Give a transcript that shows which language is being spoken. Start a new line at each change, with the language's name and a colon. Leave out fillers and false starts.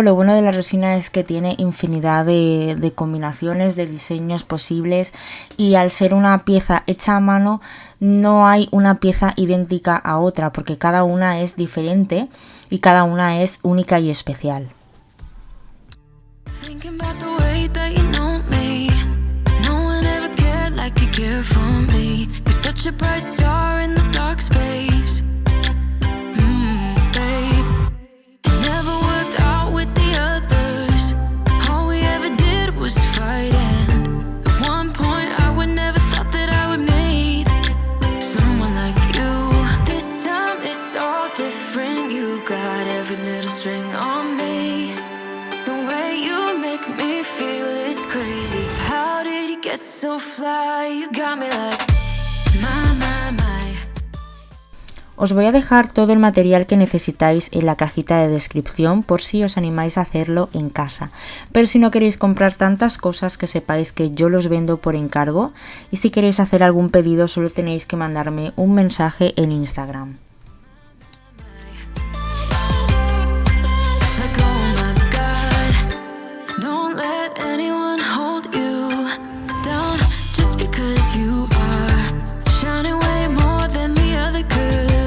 Spanish: Lo bueno de la resina es que tiene infinidad de combinaciones, de diseños posibles, y al ser una pieza hecha a mano no hay una pieza idéntica a otra porque cada una es diferente y cada una es única y especial.
English: Thinking about the way that you know me. No one ever cared like you care for me. You're such a bright star in the dark space. Babe. It never worked out with the others. All we ever did was fight, and at one point I would never thought that I would meet someone like you. This time it's all different. You got every little string on me. The way you make me feel is crazy. How did you get so fly? You got me like my.
Spanish: Os voy a dejar todo el material que necesitáis en la cajita de descripción por si os animáis a hacerlo en casa. Pero si no queréis comprar tantas cosas, que sepáis que yo los vendo por encargo, y si queréis hacer algún pedido solo tenéis que mandarme un mensaje en Instagram.
English: Like, oh my God, don't let anyone hold you down just because you are shining way more than the other could.